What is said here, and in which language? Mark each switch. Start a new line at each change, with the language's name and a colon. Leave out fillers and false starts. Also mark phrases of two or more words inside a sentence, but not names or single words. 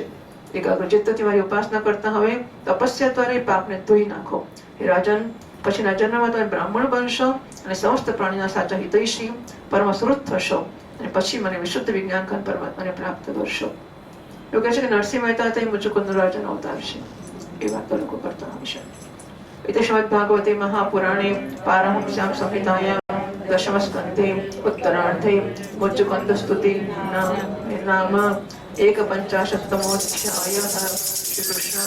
Gujarati: એકાગ્રચિત્તથી મારી ઉપાસના કરતા હવે તપસ્યા દ્વારા પાપને ધોઈ નાખો. હે રાજન, પછીના જન્મમાં તમે બ્રાહ્મણ બનશો અને સમસ્ત પ્રાણીના સાચા હિતૈષી પરમ સુહૃદ થશો અને પછી મને વિશુદ્ધ વિજ્ઞાન કાન પરમાત્માને પ્રાપ્ત કરશો. એવું કહે છે કે નરસિંહ મહેતા તે મુચુકુંદ રાજન અવતાર છે. એ વાત લોકો કરતા હોય છે.
Sanskrit: इति श्रीमद्भागवते महापुराणे पारमहंस्यां संहितायां दशमस्कन्धे उत्तरार्धे मुच्चुकन्दस्तुति नाम 51तमोऽध्यायः. श्रीकृष्ण